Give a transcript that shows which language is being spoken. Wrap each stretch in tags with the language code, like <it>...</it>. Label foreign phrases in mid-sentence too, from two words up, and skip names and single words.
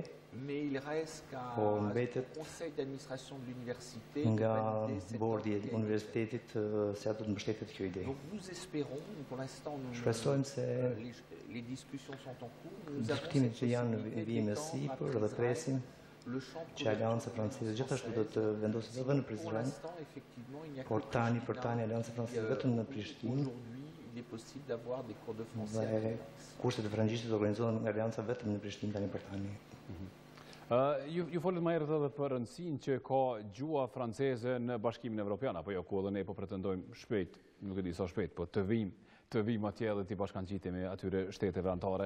<fr>Mais il reste qu'au conseil d'administration de l'université de valider cette initiative. Donc nous espérons, pour l'instant, les discussions sont en cours, nous avons cette possibilité d'étendre à Prizren</fr> <sq>që Alianca Franceze gjithashtu do të vendoset edhe në Prizren, por tani për tani Alianca Franceze vetëm në Prishtinë dhe kurset e frangjishtit organizohen nga Alianca vetëm në Prishtinë tani për tani. Ju folit më herët edhe për rëndësinë që ka gjua franceze në Bashkimin Evropian, apo jo, ku edhe ne po pretendojmë shpejt, nuk e di sa shpejt, po të vim atje dhe të bashkangjitemi atyre shteteve anëtare.</sq>